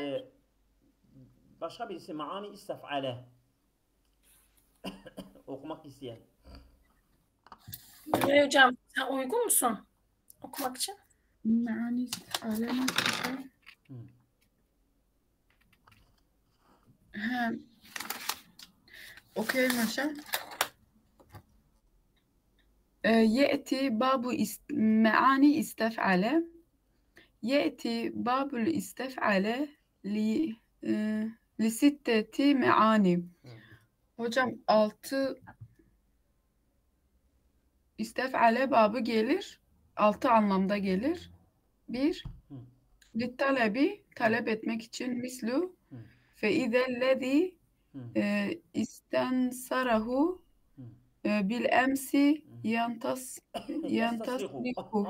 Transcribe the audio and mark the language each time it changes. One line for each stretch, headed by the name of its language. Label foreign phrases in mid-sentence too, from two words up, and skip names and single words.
Turkish: Başka birisi maani istef'ale okumak isteyen. Ne hocam sen uygun musun okumak için? Maani istef'ale ha. Okuyayım hocam.
Arabic: يأتي باب معاني استفعل يأتي باب الاستفعال لستة معاني.
Turkish: Hocam 6 istef'ale babı gelir. 6 anlamda gelir. 1.
Arabic: للطلب
Turkish: talep etmek için
Arabic: مثل فإذا الذي استنصره بالأمس يستصرخه.